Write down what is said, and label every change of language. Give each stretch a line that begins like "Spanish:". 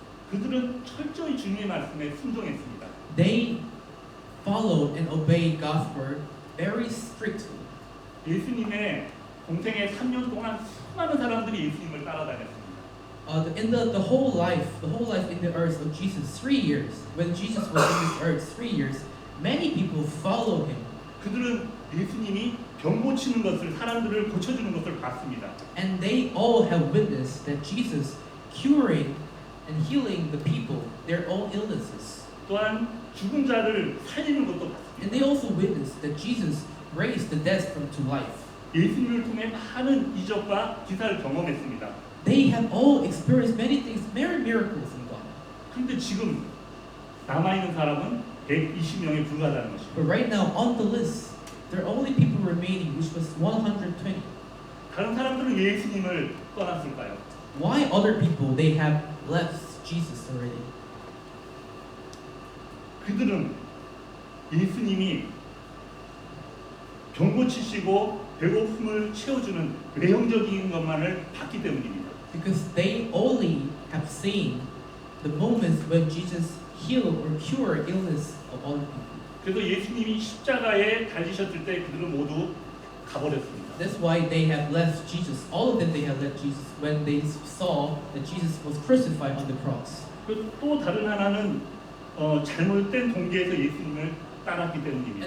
Korean: 그들은 철저히 주님의 말씀에 순종했습니다.
English: They followed and obeyed God's word very strictly.
Korean: 예수님의 공생의 3년 동안 수많은 사람들이 예수님을 따라다녔습니다.
English: In the whole life in the earth of Jesus, 3 years, when Jesus was in this earth, 3 years, many people followed him.
Korean: 그들은 예수님이 병 고치는 것을 사람들을 고쳐주는 것을 봤습니다.
English: And they all have witnessed that Jesus curing and healing the people their own illnesses.
Korean: 또한 죽은 자를 살리는 것도 봤습니다.
English: And they also witnessed that Jesus raised the dead from to life.
Korean: 예수님을 통해 많은 이적과 기사를 경험했습니다.
English: They have all experienced many things, many miracles in God.
Korean: 그런데 지금 남아있는 사람은 120명에 불과하다는 것입니다.
English: But right now on the list, there are only people remaining, which was 120.
Korean: 다른 사람들은 왜 예수님을 떠났을까요?
English: Why other people, they have left Jesus already?
Korean: 그들은 예수님이 병 고치시고 배고픔을 채워주는 외형적인 것만을 봤기 때문입니다.
English: Because they only have seen the moments when Jesus healed or cured illness of other people.
Korean: 그래서 예수님이 십자가에 달리셨을 때 그들은 모두 가버렸습니다.
English: That's why they have left Jesus. All of them they have left Jesus when they saw that Jesus was crucified on the cross.
Korean: 그리고 또 다른 하나는 잘못된 동기에서 예수님을 따랐기 때문입니다.